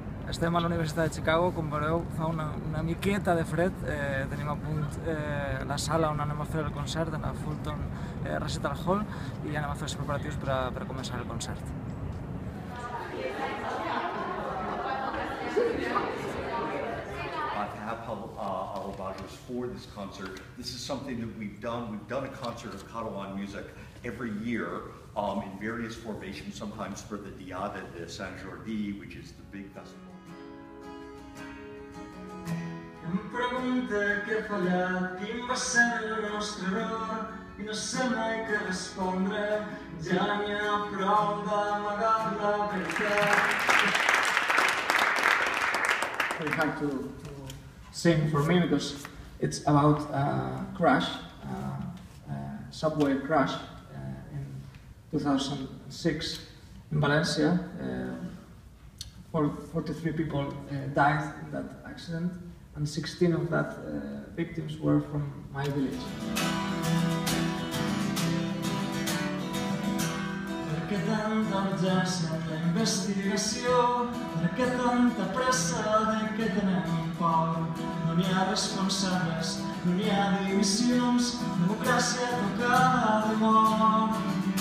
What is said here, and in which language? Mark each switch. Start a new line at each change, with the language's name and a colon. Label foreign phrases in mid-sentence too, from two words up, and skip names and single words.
Catalan: Estem a la Universitat de Chicago, com veureu fa una miqueta de fred, tenim a punt la sala on anem a fer el concert, en la Fulton Recital Hall, i anem a fer els preparatius per començar el concert.
English: Alabajos for this concert. This is something that we've done. We've done a concert of Catalan music every year in various formations, sometimes for the Diada de Sant Jordi, which is the big festival.
Catalan: Em pregunta què ha fallat, quin va ser el nostre error, i no sé mai què respondre, ja n'hi ha prou d'amagar la veritat.
English: Very hard to sing for me because it's about a crash, subway crash in 2006 in Valencia. 43 people died in that accident, and 16 of that victims were from my village.
Catalan: Per què tanta urgència en la investigació? Per què tanta pressa de què tenem por? No n'hi ha responsables, no n'hi ha dimissions, democràcia tocada de mort.